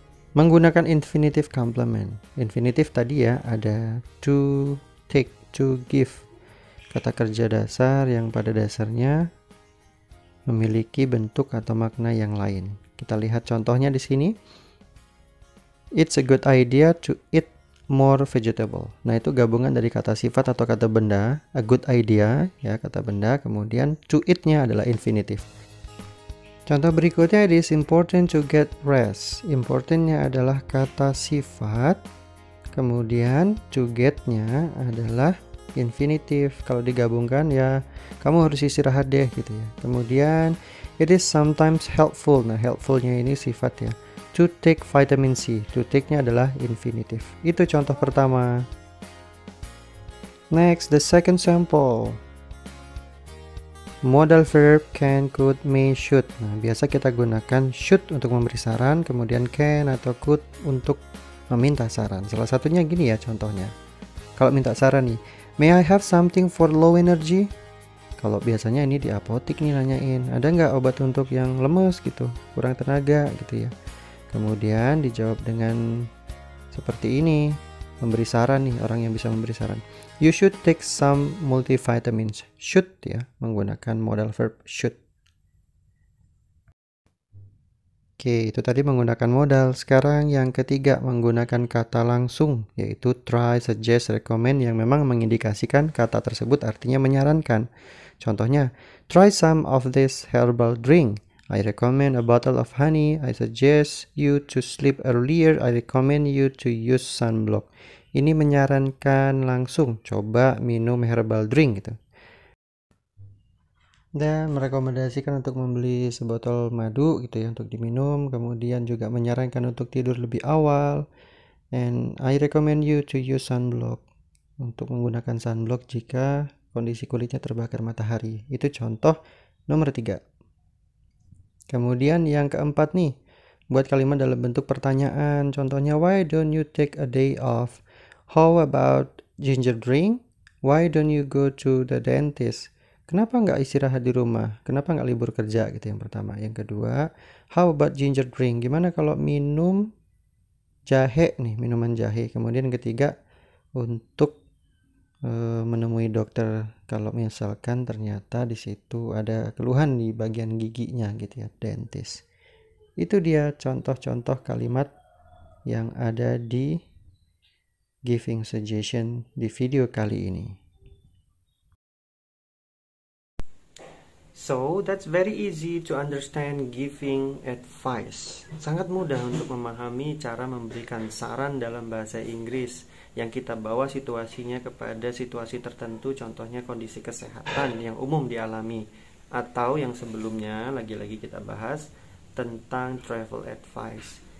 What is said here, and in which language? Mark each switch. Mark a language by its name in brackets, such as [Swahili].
[Indonesian] Menggunakan infinitive complement. Infinitive tadi ya, ada to, take, to, give. Kata kerja dasar yang pada dasarnya memiliki bentuk atau makna yang lain. Kita lihat contohnya di sini. [English] It's a good idea to eat more vegetable. [Indonesian] Nah, itu gabungan dari kata sifat atau kata benda. A good idea, ya, kata benda. Kemudian to eat-nya adalah infinitive. Contoh berikutnya, [English] it is important to get rest. [Indonesian] Importantnya adalah kata sifat. Kemudian to get-nya adalah infinitive. Kalau digabungkan ya kamu harus istirahat deh gitu ya. [English] Kemudian it is sometimes helpful. [Indonesian] Nah, helpful-nya ini sifat ya. [English] To take vitamin C. [Indonesian] To take-nya adalah infinitive. Itu contoh pertama. [English] Next, the second sample. [Indonesian] Modal verb can, could, may, should. Nah, biasa kita gunakan should untuk memberi saran, kemudian can atau could untuk meminta saran. Salah satunya gini ya contohnya. Kalau minta saran nih, [English] may I have something for low energy? [Indonesian] Kalau biasanya ini di apotik nih nanyain, ada nggak obat untuk yang lemes gitu, kurang tenaga gitu ya. Kemudian dijawab dengan seperti ini, memberi saran nih, orang yang bisa memberi saran. [English] You should take some multivitamins. [Indonesian] Should ya, menggunakan modal verb should. Oke, itu tadi menggunakan modal. Sekarang yang ketiga menggunakan kata langsung, yaitu try, suggest, recommend yang memang mengindikasikan kata tersebut artinya menyarankan. [English] Contohnya, try some of this herbal drink. I recommend a bottle of honey. I suggest you to sleep earlier. I recommend you to use sunblock. [Indonesian] Ini menyarankan langsung, coba minum herbal drink gitu. Dan merekomendasikan untuk membeli sebotol madu gitu ya untuk diminum, kemudian juga menyarankan untuk tidur lebih awal. [English] And I recommend you to use sunblock, [Indonesian] untuk menggunakan sunblock jika kondisi kulitnya terbakar matahari. Itu contoh nomor 3. Kemudian yang keempat nih, buat kalimat dalam bentuk pertanyaan. [English] Contohnya, why don't you take a day off? How about ginger drink? Why don't you go to the dentist? [Indonesian] Kenapa nggak istirahat di rumah? Kenapa nggak libur kerja gitu yang pertama. Yang kedua, [English] how about ginger drink? [Indonesian] Gimana kalau minum jahe nih, minuman jahe. Kemudian yang ketiga, untuk menemui dokter kalau misalkan ternyata di situ ada keluhan di bagian giginya gitu ya, dentist. Itu dia contoh-contoh kalimat yang ada di giving suggestion di video kali ini. [English] So, that's very easy to understand giving advice. [Indonesian] Sangat mudah untuk memahami cara memberikan saran dalam bahasa Inggris yang kita bawa situasinya kepada situasi tertentu, contohnya kondisi kesehatan yang umum dialami, atau yang sebelumnya lagi-lagi kita bahas tentang travel advice.